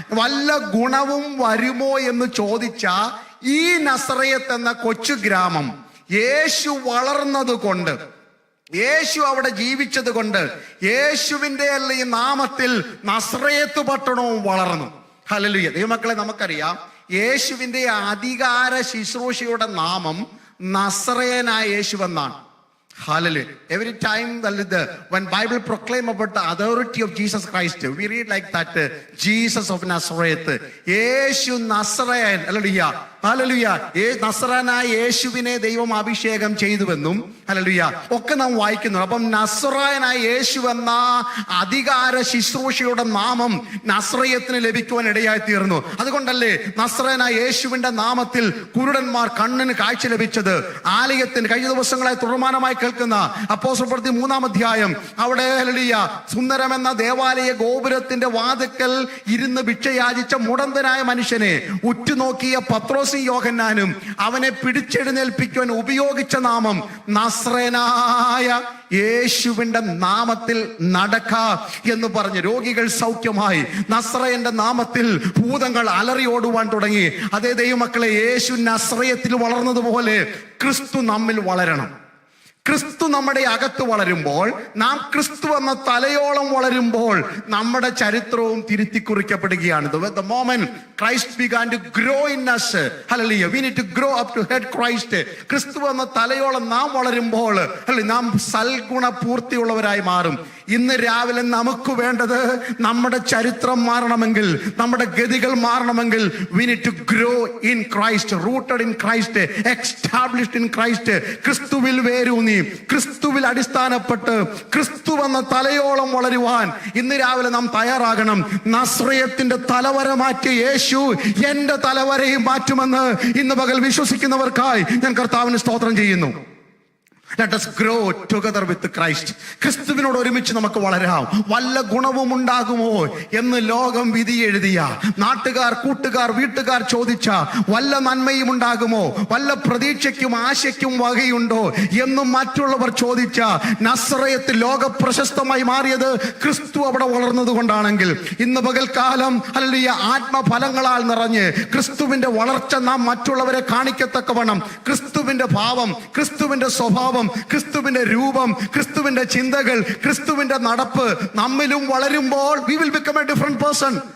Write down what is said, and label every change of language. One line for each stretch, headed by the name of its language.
Malayalam: വല്ല ഗുണവും വരുമോ എന്ന് ചോദിച്ച ഈ നസറയത്ത് എന്ന കൊച്ചു ഗ്രാമം യേശു വളർന്നത് കൊണ്ട്, യേശു അവിടെ ജീവിച്ചത് കൊണ്ട്, യേശുവിന്റെ ഈ നാമത്തിൽ നസ്രയത്ത് പട്ടണവും വളർന്നു. ഹല്ലേലൂയ. ദൈവമക്കളെ, നമുക്കറിയാം യേശുവിന്റെ അധികാര ശുശ്രൂഷയുടെ നാമം നസ്രയനായ യേശു എന്നാണ്.
English: Hallelujah. Every time when Bible proclaim about the authority of Jesus Christ, we read like that, Jesus of Nazareth.
Malayalam: Yeshu നസ്രയൻ. Hallelujah. Hallelujah. നസ്രയനായ യേശുവിനെ ദൈവം അഭിഷേകം ചെയ്തുവെന്നും ഹല്ലേലൂയ ഒക്കെ നാം വായിക്കുന്നു. അപ്പം നസ്രയനായ യേശു എന്ന അധികാര ശുശ്രൂഷയുടെ നാമം നസ്രയത്തിന് ലഭിക്കുവാൻ ഇടയായി തീർന്നു. അതുകൊണ്ടല്ലേ നസ്രയനായ യേശുവിന്റെ നാമത്തിൽ കുരുടന്മാർ കണ്ണിന് കാഴ്ച ലഭിച്ചത്. ആലയത്തിന് കഴിഞ്ഞ ദിവസങ്ങളായി തുടർമാനമായി കേൾക്കുന്ന അപ്പോസ്തലപ്രവൃത്തി 3-ാം അധ്യായം, അവിടെ ഹല്ലേലൂയ സുന്ദരം എന്ന ദേവാലയ ഗോപുരത്തിന്റെ വാതിക്കൽ ഇരുന്ന് ഭിക്ഷയാചിച്ച മുടന്തനായ മനുഷ്യനെ ഉറ്റുനോക്കിയ പത്രോസ് പത്രോസും യോഹന്നാനും അവനെ പിടിച്ചെഴുന്നേൽപ്പിക്കുവാൻ ഉപയോഗിച്ച നാമം നസ്രേനായ യേശുവിന്റെ നാമത്തിൽ നടക്ക എന്ന് പറഞ്ഞ് രോഗികൾ സൗഖ്യമായി. നസ്രയന്റെ നാമത്തിൽ ഭൂതങ്ങൾ അലറിയോടുവാൻ തുടങ്ങി. അതേ ദൈവമക്കളെ, യേശു നസ്രയത്തിൽ വളർന്നതുപോലെ ക്രിസ്തു നമ്മിൽ വളരണം. ക്രിസ്തു നമ്മുടെ അകത്ത് വളരുമ്പോൾ, നാം ക്രിസ്തു എന്ന തലയോളം വളരുമ്പോൾ നമ്മുടെ ചരിത്രവും തിരുത്തി കുറിക്കപ്പെടുകയാണ്.
English: The moment Christ began to grow in us, hallelujah, we need to grow up to head Christ.
Malayalam: ക്രിസ്തു എന്ന തലയോളം നാം വളരുമ്പോൾ നാം സൽഗുണ പൂർത്തിയുള്ളവരായി മാറും. ഇന്ന് രാവിലെ നമുക്ക് വേണ്ടത് നമ്മുടെ ചരിത്രം മാറണമെങ്കിൽ, നമ്മുടെ ഗതികൾ മാറണമെങ്കിൽ
English: we need to grow in Christ, rooted in Christ, established in Christ.
Malayalam: ക്രിസ്തുവിൽ വേരൂന്നി, ക്രിസ്തുവിൽ അടിസ്ഥാനപ്പെട്ട് ക്രിസ്തു എന്ന തലയോളം വളരുവാൻ ഇന്ന് രാവിലെ നാം തയ്യാറാകണം. നസ്രയത്തിന്റെ തലവര മാറ്റിയ യേശു എന്റെ തലവരയും മാറ്റുമെന്ന് ഇന്ന് പകൽ വിശ്വസിക്കുന്നവർക്കായി ഞാൻ കർത്താവിന് സ്തോത്രം ചെയ്യുന്നു.
English: Let us grow together with Christ.
Malayalam: ക്രിസ്തുവിനോട് ഒരുമിച്ച് നമുക്ക് വളരാം. വല്ല ഗുണവും ഉണ്ടാകുമോ എന്ന് ലോകം വിധി എഴുതിയ, നാട്ടുകാർ, കൂട്ടുകാർ, വീട്ടുകാർ ചോദിച്ച വല്ല നന്മയും ഉണ്ടാകുമോ, വല്ല പ്രതീക്ഷയ്ക്കും ആശയ്ക്കും വകയുണ്ടോ എന്നും മറ്റുള്ളവർ ചോദിച്ച നസ്രയത്ത് ലോക പ്രശസ്തമായി മാറിയത് ക്രിസ്തു അവിടെ വളർന്നത് കൊണ്ടാണെങ്കിൽ, ഇന്ന് പകൽക്കാലം ഹല്ലേലൂയ ആത്മഫലങ്ങളാൽ നിറഞ്ഞ് ക്രിസ്തുവിന്റെ വളർച്ച നാം മറ്റുള്ളവരെ കാണിക്കത്തക്കവണ്ണം ക്രിസ്തുവിന്റെ ഭാവം, ക്രിസ്തുവിന്റെ സ്വഭാവം, ക്രിസ്തുവിന്റെ രൂപം, ക്രിസ്തുവിന്റെ ചിന്തകൾ, ക്രിസ്തുവിന്റെ നടപ്പ് നമ്മിലും വളരുമ്പോൾ
English: we will become a different person.